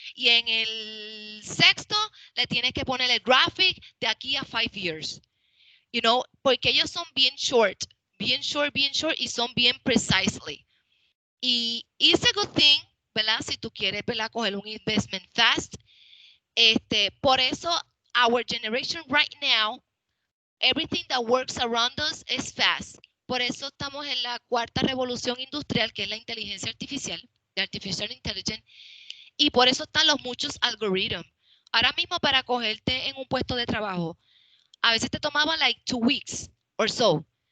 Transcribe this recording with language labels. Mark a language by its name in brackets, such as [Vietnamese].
[Spanish] Y en el sexto, le tienes que poner el graphic de aquí a 5 years. Porque ellos son bien short, bien short, y son bien precisely. Y [English] it's a good thing, [Spanish] ¿verdad? Si tú quieres, ¿verdad? Coger un [English] investment fast. [Spanish] Por eso, [English] our generation right now, everything that works around us is fast. [Spanish] Por eso estamos en la cuarta revolución industrial, que es la inteligencia artificial, de artificial intelligence, y por eso están los muchos algoritmos. Ahora mismo para cogerte en un puesto de trabajo, a veces te tomaba [English] like 2 weeks or so.